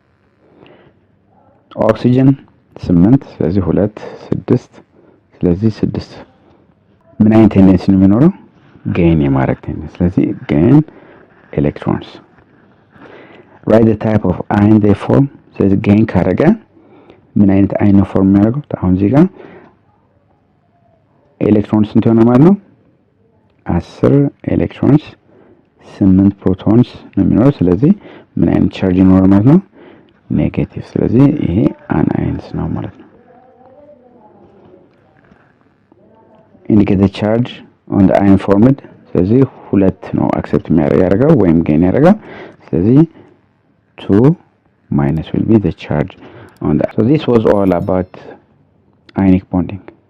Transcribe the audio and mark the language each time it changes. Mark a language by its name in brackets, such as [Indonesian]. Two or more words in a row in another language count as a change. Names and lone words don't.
[Amharic] ኦክሲጅን 8 ስለዚህ 2 6 ስለዚህ 6 ምን አይነት ቴንደንሲ ነው የሚኖረው gain የማድረግ ቴንደንሲ ስለዚህ [English] gain electrons write the type of ion they form [Amharic] ስለዚህ gain ካረገ ምን አይነት [English] ion form [Amharic] የሚያደርገው አሁን እዚህ ጋር ኤሌክትሮንስ ስንት ይሆናል ማለት ነው 10 ኤሌክትሮንስ 8 ፕሮቶንስ ነው የሚኖረው። ስለዚህ ምን አይነት ቻርጅ ይኖራል ማለት ነው ኔጌቲቭ። ስለዚህ ይሄ አናይንስ ነው ማለት ነው። [English] indicate the charge on the ion formed [Amharic] ስለዚህ 2 ነው አክሰፕት የሚያደርገው ወይም ጌን ያደርገው። ስለዚህ [English] 2 minus will be the charge on that. So this was all about ionic bonding.